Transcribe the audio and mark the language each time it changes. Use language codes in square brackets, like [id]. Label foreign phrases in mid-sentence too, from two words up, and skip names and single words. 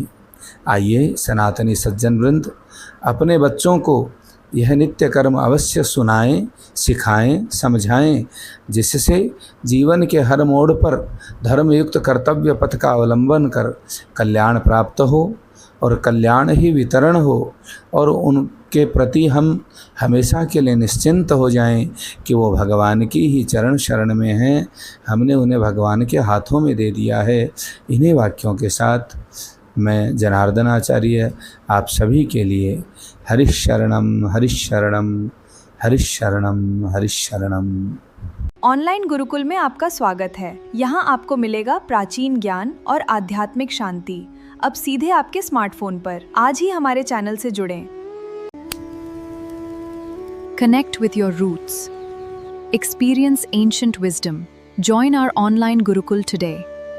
[hi] आइए सनातनी सज्जन वृंद अपने बच्चों को यह नित्य कर्म अवश्य सुनाएं, सिखाएं, समझाएं, जिससे जीवन के हर मोड़ पर धर्मयुक्त कर्तव्य पथ का अवलंबन कर कल्याण प्राप्त हो और कल्याण ही वितरण हो और उनके प्रति हम हमेशा के लिए निश्चिंत हो जाएं कि वो भगवान की ही चरण शरण में हैं, हमने उन्हें भगवान के हाथों में दे दिया है। इन्हीं वाक्यों के साथ मैं जनार्दन आचार्य आप सभी के लिए हरिश शरणम, हरिश शरणम, हरिश शरणम, हरिश शरणम। ऑनलाइन गुरुकुल में आपका स्वागत है। यहाँ आपको मिलेगा प्राचीन ज्ञान और आध्यात्मिक शांति, अब सीधे आपके स्मार्टफोन पर। आज ही हमारे चैनल से जुड़ें। [en] Connect with your roots. Experience ancient wisdom. Join our online Gurukul today.